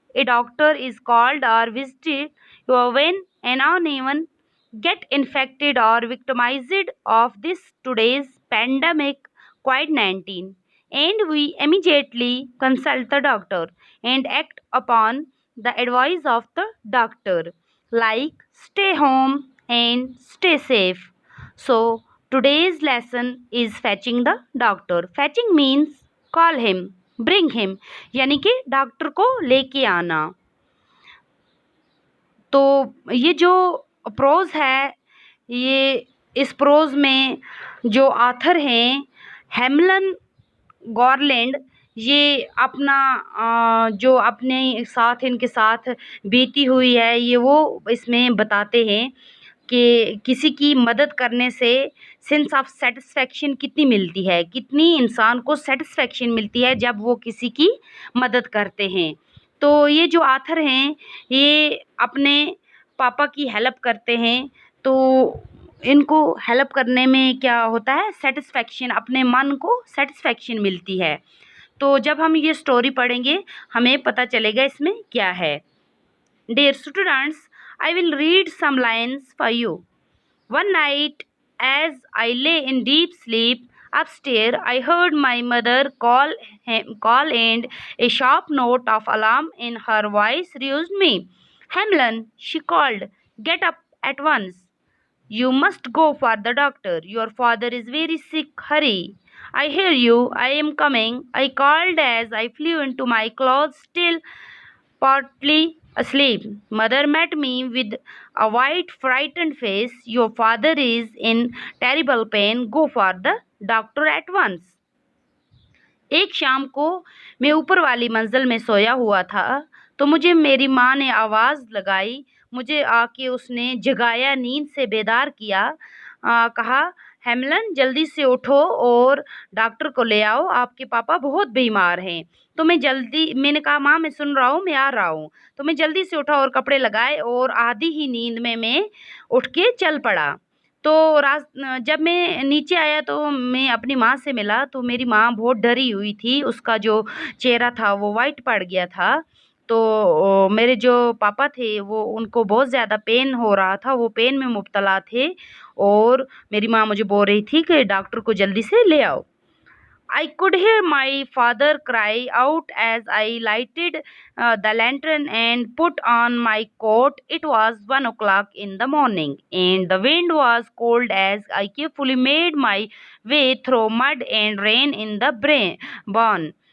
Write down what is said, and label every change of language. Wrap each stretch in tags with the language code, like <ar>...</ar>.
<en>A doctor is called or visited. When anyone get infected or victimized of this today's pandemic COVID-19, and we immediately consult the doctor and act upon the advice of the doctor, like stay home and stay safe. So today's lesson is fetching the doctor. Fetching means call him, bring him,</en> <hi>यानी कि doctor को लेके आना। तो ये जो pros है, ये इस प्रोज में जो आथर हैं हेमलन गॉरलैंड, ये अपना जो अपने साथ इनके साथ बीती हुई है ये वो इसमें बताते हैं कि किसी की मदद करने से सेंस ऑफ सेटिस्फेक्शन कितनी मिलती है, कितनी इंसान को सेटिस्फेक्शन मिलती है जब वो किसी की मदद करते हैं। तो ये जो आथर हैं ये अपने पापा की हेल्प करते हैं, तो इनको हेल्प करने में क्या होता है, सेटिस्फेक्शन, अपने मन को सेटिस्फेक्शन मिलती है। तो जब हम ये स्टोरी पढ़ेंगे हमें पता चलेगा इसमें क्या है।</hi> <en>Dear students, I will read some lines for you. One night, as I lay in deep sleep upstairs, I heard my mother call, and a sharp note of alarm in her voice roused me. Hamlin, she called, get up at once. You must go for the doctor. Your father is very sick. Hurry. I hear you. I am coming. I called as I flew into my clothes, still partly asleep. Mother met me with a white, frightened face. Your father is in terrible pain. Go for the doctor at once.</en> <hi>एक शाम को मैं ऊपर वाली मंजिल में सोया हुआ था, तो मुझे मेरी माँ ने आवाज़ लगाई। मुझे आके उसने जगाया, नींद से बेदार किया। कहा, हेमलन जल्दी से उठो और डॉक्टर को ले आओ, आपके पापा बहुत बीमार हैं। तो मैंने कहा, माँ मैं सुन रहा हूँ, मैं आ रहा हूँ। तो मैं जल्दी से उठा और कपड़े लगाए और आधी ही नींद में मैं उठ के चल पड़ा। तो जब मैं नीचे आया तो मैं अपनी माँ से मिला, तो मेरी माँ बहुत डरी हुई थी, उसका जो चेहरा था वो वाइट पड़ गया था। तो मेरे जो पापा थे वो उनको बहुत ज़्यादा पेन हो रहा था, वो पेन में मुब्तला थे और मेरी माँ मुझे बोल रही थी कि डॉक्टर को जल्दी से ले आओ।</hi> <en>I could hear my father cry out as I lighted the lantern and put on my coat. It was 1 o'clock in the morning, and the wind was cold as I carefully made my way through mud and rain in the barn.</en>